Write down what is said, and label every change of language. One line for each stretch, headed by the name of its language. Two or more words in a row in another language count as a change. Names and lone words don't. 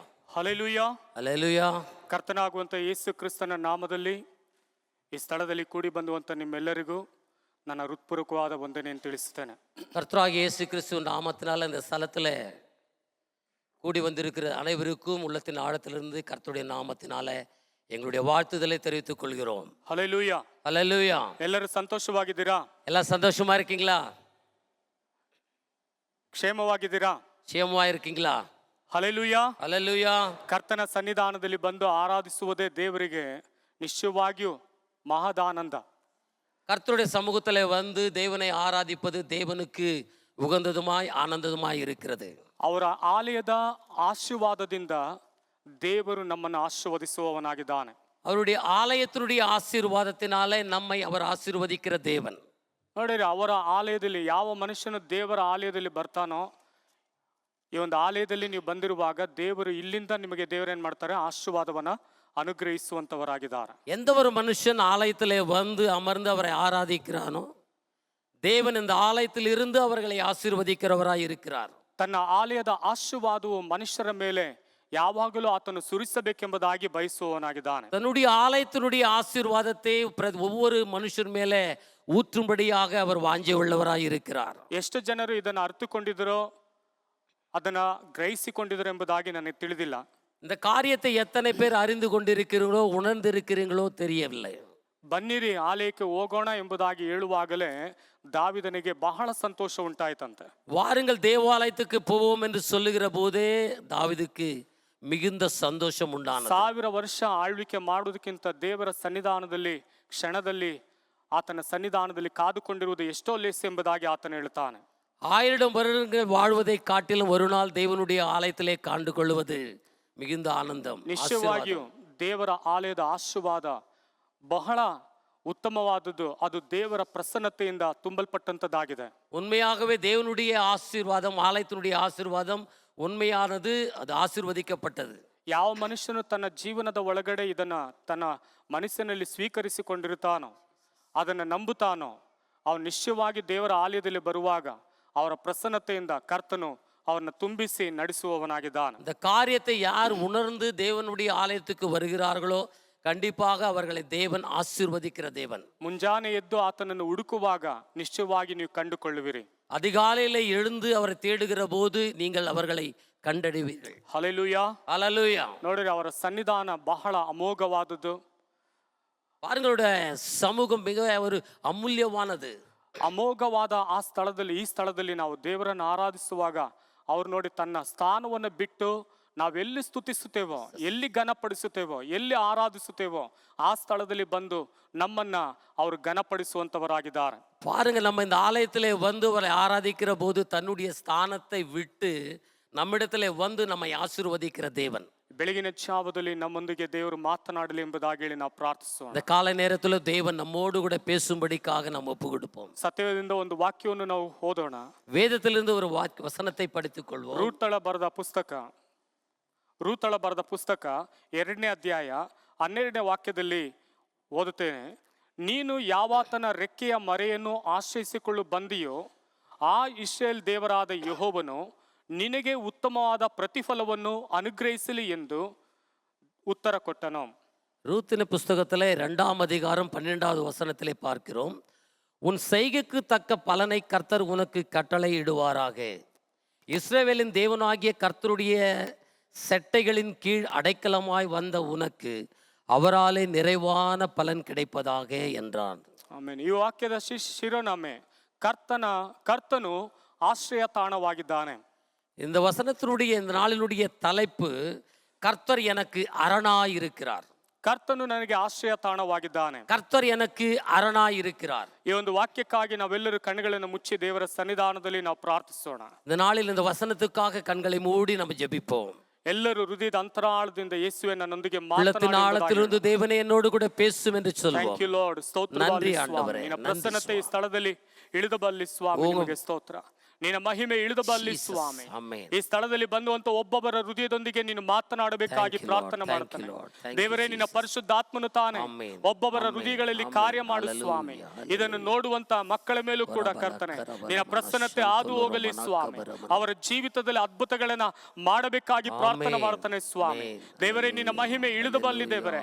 Kannada: ಹಲ್ಲೆಲೂಯಾ. ಹಲ್ಲೆಲೂಯಾ. ಕರ್ತನಾಗುವಂಥ ಯೇಸು ಕ್ರಿಸ್ತನ ನಾಮದಲ್ಲಿ ಈ ಸ್ಥಳದಲ್ಲಿ ಕೂಡಿ ಬಂದುವಂಥ ನಿಮ್ಮೆಲ್ಲರಿಗೂ ನನ್ನ ಹೃತ್ಪೂರ್ವಕವಾದ ವಂದನೆಯನ್ನು ತಿಳಿಸುತ್ತೇನೆ.
Tamil: கர்த்தராகிய இயேசு கிறிஸ்து நாமத்தினால இந்த ஸ்தலத்தில் கூடி வந்திருக்கிற அனைவருக்கும் உள்ளத்தின் ஆழத்திலிருந்து கர்த்தருடைய நாமத்தினால எங்களுடைய வாழ்த்துதலை தெரிவித்துக் கொள்கிறோம்.
Kannada: ಹಲ್ಲೆಲೂಯಾ.
Tamil: ஹல்லேலூயா.
Kannada: ಎಲ್ಲರೂ ಸಂತೋಷವಾಗಿದ್ದೀರಾ?
Tamil: எல்லாம் சந்தோஷமா இருக்கீங்களா?
Kannada: ಕ್ಷೇಮವಾಗಿದ್ದೀರಾ?
Tamil: ಕ್ಷೇಮமா இருக்கீங்களா?
Kannada: ಹಲ್ಲೆಲೂಯಾ.
Tamil: ஹல்லேலூயா.
Kannada: ಕರ್ತನ ಸನ್ನಿಧಾನದಲ್ಲಿ ಬಂದು ಆರಾಧಿಸುವುದೇ ದೇವರಿಗೆ ನಿಶ್ಚಯವಾಗಿಯೂ ಮಹದಾನಂದ.
Tamil: கர்த்தருடைய சமூகத்தில் வந்து தேவனை ஆராதிப்பது தேவனுக்கு உகந்ததுமாய் ஆனந்ததுமாய் இருக்கிறது.
Kannada: ಅವರ ಆಲಯದ ಆಶೀರ್ವಾದದಿಂದ ದೇವರು ನಮ್ಮನ್ನು ಆಶೀರ್ವದಿಸುವವನಾಗಿದ್ದಾನೆ.
Tamil: அவருடைய ஆலயத்தினுடைய ஆசீர்வாதத்தினாலே நம்மை அவர் ஆசீர்வதிக்கிற தேவன்.
Kannada: ನೋಡಿರಿ, ಅವರ ಆಲಯದಲ್ಲಿ ಯಾವ ಮನುಷ್ಯನು ದೇವರ ಆಲಯದಲ್ಲಿ ಬರ್ತಾನೋ, ಈ ಒಂದು ಆಲಯದಲ್ಲಿ ನೀವು ಬಂದಿರುವಾಗ ದೇವರು ಇಲ್ಲಿಂದ ನಿಮಗೆ ದೇವರೇನು ಮಾಡ್ತಾರೆ, ಆಶೀರ್ವಾದವನ್ನ ಅನುಗ್ರಹಿಸುವಂತವರಾಗಿದ್ದಾರೆ.
Tamil: எந்த ஒரு மனுஷன் ஆலயத்திலே வந்து அமர்ந்து அவரை ஆராதிக்கிறானோ தேவன் இந்த ஆலயத்தில் இருந்து அவர்களை ஆசீர்வதிக்கிறவராய் இருக்கிறார்.
Kannada: ತನ್ನ ಆಲಯದ ಆಶೀರ್ವಾದವು ಮನುಷ್ಯರ ಮೇಲೆ ಯಾವಾಗಲೂ ಆತನು ಸುರಿಸಬೇಕೆಂಬುದಾಗಿ ಬಯಸುವವನಾಗಿದ್ದಾನೆ.
Tamil: தன்னுடைய ஆலயத்தினுடைய ஆசீர்வாதத்தை ஒவ்வொரு மனுஷர் மேலே ஊற்றும்படியாக அவர் வாஞ்சை உள்ளவராய் இருக்கிறார்.
Kannada: ಎಷ್ಟು ಜನರು ಇದನ್ನು ಅರ್ಥಕೊಂಡಿದ್ದರೋ, ಅದನ್ನ ಗ್ರಹಿಸಿಕೊಂಡಿದ್ರು ಎಂಬುದಾಗಿ ನನಗೆ ತಿಳಿದಿಲ್ಲ.
Tamil: இந்த காரியத்தை எத்தனை பேர் அறிந்து கொண்டிருக்கிறீங்களோ உணர்ந்திருக்கிறீங்களோ தெரியவில்லை.
Kannada: ಬನ್ನಿರಿ ಆಲಯಕ್ಕೆ ಹೋಗೋಣ ಎಂಬುದಾಗಿ ಹೇಳುವಾಗಲೇ ದಾವಿದನಿಗೆ ಬಹಳ ಸಂತೋಷ ಉಂಟಾಯ್ತಂತೆ.
Tamil: வாருங்கள் தேவாலயத்துக்கு போவோம் என்று சொல்லுகிற போதே தாவீதுக்கு மிகுந்த சந்தோஷம் உண்டானது.
Kannada: 1000 ವರ್ಷ ಆಳ್ವಿಕೆ ಮಾಡುವುದಕ್ಕಿಂತ ದೇವರ ಸನ್ನಿಧಾನದಲ್ಲಿ ಕ್ಷಣದಲ್ಲಿ ಆತನ ಸನ್ನಿಧಾನದಲ್ಲಿ ಕಾದುಕೊಂಡಿರುವುದು ಎಷ್ಟೋ ಲೇಸು ಎಂಬುದಾಗಿ ಆತನು ಹೇಳ್ತಾನೆ.
Tamil: 1000 வருடங்கள் வாழ்வதை காட்டிலும் ஒரு நாள் தேவனுடைய ஆலயத்திலே காண்டு கொள்வது மிகுந்த ஆனந்தம்.
Kannada: ನಿಶ್ಚಯವಾಗಿಯೂ ದೇವರ ಆಲಯದ ಆಶೀರ್ವಾದ ಬಹಳ ಉತ್ತಮವಾದದ್ದು. ಅದು ದೇವರ ಪ್ರಸನ್ನತೆಯಿಂದ ತುಂಬಲ್ಪಟ್ಟಂತದ್ದಾಗಿದೆ.
Tamil: உண்மையாகவே தேவனுடைய ஆசீர்வாதம், ஆலயத்தினுடைய ஆசீர்வாதம் உண்மையானது, அது ஆசீர்வதிக்கப்பட்டது.
Kannada: ಯಾವ ಮನುಷ್ಯನು ತನ್ನ ಜೀವನದ ಒಳಗಡೆ ಇದನ್ನ ತನ್ನ ಮನಸ್ಸಿನಲ್ಲಿ ಸ್ವೀಕರಿಸಿಕೊಂಡಿರುತ್ತಾನೋ, ಅದನ್ನು ನಂಬುತ್ತಾನೋ, ಅವನು ನಿಶ್ಚಯವಾಗಿ ದೇವರ ಆಲಯದಲ್ಲಿ ಬರುವಾಗ ಅವರ ಪ್ರಸನ್ನತೆಯಿಂದ ಕರ್ತನು ಅವರನ್ನು ತುಂಬಿಸಿ ನಡೆಸುವವನಾಗಿದ್ದಾನೆ.
Tamil: இந்த காரியத்தை யார் உணர்ந்து தேவனுடைய ஆலயத்துக்கு வருகிறார்களோ கண்டிப்பாக அவர்களை தேவன் ஆசீர்வதிக்கிற தேவன்.
Kannada: ಮುಂಜಾನೆ ಎದ್ದು ಆತನನ್ನು ಹುಡುಕುವಾಗ ನಿಶ್ಚಯವಾಗಿ ನೀವು ಕಂಡುಕೊಳ್ಳುವಿರಿ.
Tamil: அதிகாலையில் எழுந்து அவரை தேடுகிற போது நீங்கள் அவர்களை கண்டடைவீர்கள்.
Kannada: ಹಲ್ಲೆಲೂಯಾ.
Tamil: ஹல்லேலூயா.
Kannada: ನೋಡಿರಿ, ಅವರ ಸನ್ನಿಧಾನ ಬಹಳ ಅಮೋಘವಾದದ್ದು.
Tamil: பாருங்களுடைய சமூகம் மிக ஒரு அமூல்யமானது.
Kannada: ಅಮೋಘವಾದ ಆ ಸ್ಥಳದಲ್ಲಿ, ಈ ಸ್ಥಳದಲ್ಲಿ ನಾವು ದೇವರನ್ನು ಆರಾಧಿಸುವಾಗ ಅವ್ರು ನೋಡಿ ತನ್ನ ಸ್ಥಾನವನ್ನು ಬಿಟ್ಟು ನಾವೆಲ್ಲಿ ಸ್ತುತಿಸುತ್ತೇವೋ, ಎಲ್ಲಿ ಘನಪಡಿಸುತ್ತೇವೋ, ಎಲ್ಲಿ ಆರಾಧಿಸುತ್ತೇವೋ ಆ ಸ್ಥಳದಲ್ಲಿ ಬಂದು ನಮ್ಮನ್ನ ಅವರು ಘನಪಡಿಸುವಂತವರಾಗಿದ್ದಾರೆ.
Tamil: பாருங்க, நம்ம இந்த ஆலயத்திலே வந்து அவரை ஆராதிக்கிற போது தன்னுடைய ஸ்தானத்தை விட்டு நம்மிடத்திலே வந்து நம்மை ஆசீர்வதிக்கிற தேவன்.
Kannada: ಬೆಳಗಿನ ಜಾವದಲ್ಲಿ ನಮ್ಮೊಂದಿಗೆ ದೇವರು ಮಾತನಾಡಲಿ ಎಂಬುದಾಗಿ ಹೇಳಿ ನಾವು ಪ್ರಾರ್ಥಿಸೋಣ.
Tamil: இந்த காலை நேரத்தில் தேவன் நம்மோடு கூட பேசும்படிக்காக நாம் ஒப்பு கொடுப்போம்.
Kannada: ಸತ್ಯದಿಂದ ಒಂದು ವಾಕ್ಯವನ್ನು ನಾವು ಓದೋಣ.
Tamil: வேதத்திலிருந்து ஒரு வசனத்தை படித்துக் கொள்வோம்.
Kannada: ರೂತಳ ಬರೆದ ಪುಸ್ತಕ 2ನೇ ಅಧ್ಯಾಯ 12ನೇ ವಾಕ್ಯದಲ್ಲಿ ಓದುತ್ತೇನೆ. ನೀನು ಯಾವಾತನ ರೆಕ್ಕೆಯ ಮರೆಯನ್ನು ಆಶ್ರಯಿಸಿಕೊಳ್ಳು ಬಂದಿಯೋ ಆ ಇಸ್ರಾಯೇಲ್ ದೇವರಾದ ಯೆಹೋವನು ನಿನಗೆ ಉತ್ತಮವಾದ ಪ್ರತಿಫಲವನ್ನು ಅನುಗ್ರಹಿಸಲಿ ಎಂದು ಉತ್ತರ ಕೊಟ್ಟನು.
Tamil: ரூத்தின் புஸ்தகத்தில் 2ஆம் அதிகாரம் 12வது வசனத்திலே பார்க்கிறோம். உன் செய்கைக்கு தக்க பலனை கர்த்தர் உனக்கு கட்டளை இடுவாராக. இஸ்ரவேலின் தேவனாகிய கர்த்தருடைய செட்டைகளின் கீழ் அடைக்கலமாய் வந்த உனக்கு அவராலே நிறைவான பலன் கிடைப்பதாக என்றான்.
Kannada: ಆಮೆನ್. ಈ ವಾಕ್ಯದ ಶಿರೋನಾಮೆ ಕರ್ತನು ಆಶ್ರಯ ತಾಣವಾಗಿದ್ದಾನೆ.
Tamil: இந்த வசனத்தினுடைய இந்த நாளினுடைய தலைப்பு கர்த்தர் எனக்கு அரணாய் இருக்கிறார்.
Kannada: ಕರ್ತನು ನನಗೆ ಆಶ್ರಯ ತಾಣವಾಗಿದ್ದಾನೆ.
Tamil: கர்த்தர் எனக்கு அரணாய் இருக்கிறார்.
Kannada: ಈ ಒಂದು ವಾಕ್ಯಕ್ಕಾಗಿ ನಾವೆಲ್ಲರೂ ಕಣ್ಣುಗಳನ್ನು ಮುಚ್ಚಿ ದೇವರ ಸನ್ನಿಧಾನದಲ್ಲಿ ನಾವು ಪ್ರಾರ್ಥಿಸೋಣ.
Tamil: இந்த நாளில் இந்த வசனத்துக்காக கண்களை மூடி நம்ம ஜெபிப்போம்.
Kannada: ಎಲ್ಲರೂ ಹೃದಯದ ಅಂತರಾಳದಿಂದ ಯೇಸುವೆ ನನ್ನೊಂದಿಗೆ
Tamil: உள்ளத்தின் ஆழத்திலிருந்து தேவனே என்னோடு கூட பேசும் என்று சொல்வோம்.
English: thank you lord. ಸ್ತೋತ್ರ
Tamil: நன்றி ஆண்டவரே.
Kannada: ನಿನ್ನ ಪ್ರಸನ್ನತೆ ಈ ಸ್ಥಳದಲ್ಲಿ ಇಳಿದು ಬರಲಿ ಸ್ವಾಮಿ. ನಿಮಗೆ ಸ್ತೋತ್ರ. ನಿನ್ನ ಮಹಿಮೆ ಇಳಿದು ಬರಲಿ Jesus. ಸ್ವಾಮಿ. Amen. ಈ ಸ್ಥಳದಲ್ಲಿ ಬಂದುವಂತ ಒಬ್ಬೊಬ್ಬರ ಹೃದಯದೊಂದಿಗೆ ನೀನು ಮಾತನಾಡಬೇಕಾಗಿ
English: Thank you,
Kannada: ಪ್ರಾರ್ಥನೆ
English: Lord. Thank
Kannada: ಮಾಡ್ತಾನೆ.
English: you, Lord. Thank you,
Kannada: ದೇವರೇ, ನಿನ್ನ Jesus. ಪರಿಶುದ್ಧಾತ್ಮನು ತಾನೆ Amen. ಒಬ್ಬೊಬ್ಬರ Amen. ಹೃದಯಗಳಲ್ಲಿ Amen. ಕಾರ್ಯ ಮಾಡು Hallelujah. ಸ್ವಾಮಿ. Hallelujah. ಇದನ್ನು ನೋಡುವಂತ ಮಕ್ಕಳ ಮೇಲೂ ಕೂಡ ಕರ್ತನೆ ನಿನ್ನ ಪ್ರಸನ್ನತೆ ಹಾದು ಹೋಗಲಿ ಸ್ವಾಮಿ. ಅವರ ಜೀವಿತದಲ್ಲಿ ಅದ್ಭುತಗಳನ್ನ ಮಾಡಬೇಕಾಗಿ ಪ್ರಾರ್ಥನೆ Amen. ಮಾಡ್ತಾನೆ ಸ್ವಾಮಿ. Amen. ದೇವರೇ, ನಿನ್ನ ಮಹಿಮೆ ಇಳಿದು ಬರಲಿ ದೇವರೇ.